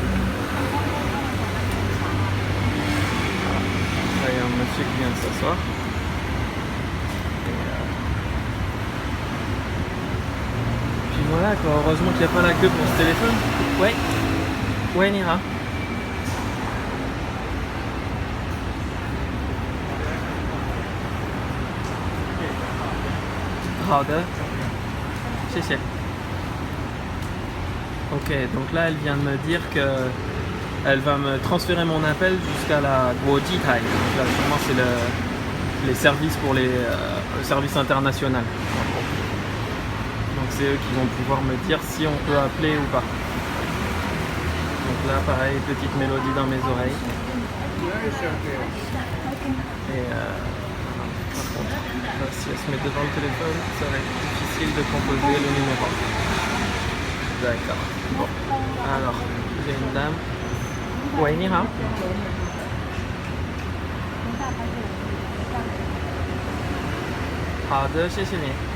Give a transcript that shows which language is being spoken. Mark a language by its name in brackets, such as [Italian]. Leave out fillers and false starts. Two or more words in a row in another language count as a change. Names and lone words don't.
[French] Là, il y a un monsieur qui vient de s'asseoir. Puis voilà quoi, heureusement qu'il n'y a pas la queue pour ce téléphone. Ouais. Ouais, Nira. [Chinese] 好的，谢谢。 [French] Ok, donc là elle vient de me dire que elle va me transférer mon appel jusqu'à la Guojitai. Donc là sûrement c'est les services pour le service international. Donc c'est eux qui vont pouvoir me dire si on peut appeler ou pas. Donc là pareil, petite mélodie dans mes oreilles. Et par contre, là, si elle se met devant le téléphone, ça va être difficile de composer le numéro. D'accord. Bon. Alors, j'ai une dame. [Chinese] Oui, 你好. 好的，谢谢你。